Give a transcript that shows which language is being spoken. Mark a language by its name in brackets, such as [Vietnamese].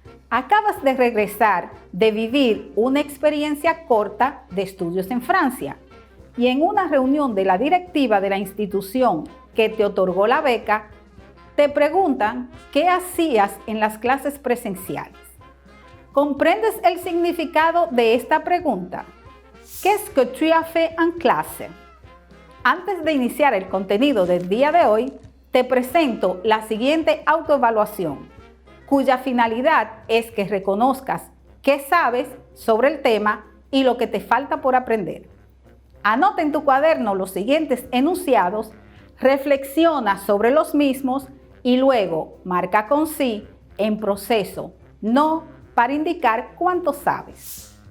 [Spanish] Acabas de regresar de vivir una experiencia corta de estudios en Francia y en una reunión de la directiva de la institución que te otorgó la beca, te preguntan qué hacías en las clases presenciales. ¿Comprendes el significado de esta pregunta? [French] ¿Qu'est-ce que tu as fait en clase? [Spanish] Antes de iniciar el contenido del día de hoy, te presento la siguiente autoevaluación, cuya finalidad es que reconozcas qué sabes sobre el tema y lo que te falta por aprender. Anota en tu cuaderno los siguientes enunciados, reflexiona sobre los mismos y luego marca con sí en proceso, no, para indicar cuánto sabes.